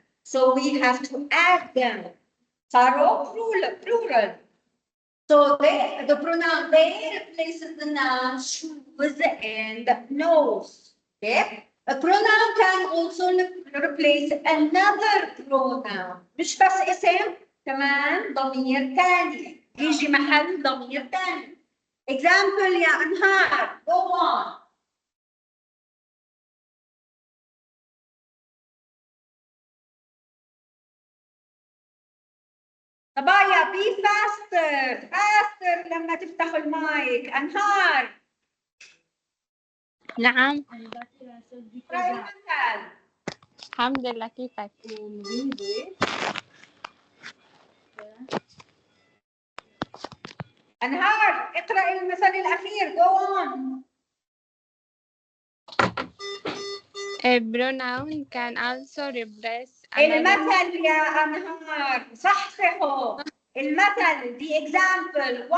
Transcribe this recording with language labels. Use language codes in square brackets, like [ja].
[en] So we have to add them. صاروا plural. So the pronoun they replaces the noun shoes and nose. Okay? A pronoun can also replace another pronoun. [ar] مش بس اسم، كمان ضمير ثاني يجي محل ضمير ثاني. Example يا أنهار. [en] Go on. [ar] صبايا [en] be faster [ar] لما تفتحوا المايك. أنهار. نعم. اقرأي المثل. الحمد لله، كيفك؟ أنهار اقرأي المثل الأخير. [en] Go on. A pronoun can also replace another. [ar] المثل يا أنهار صحصحوا. [en] المثل the example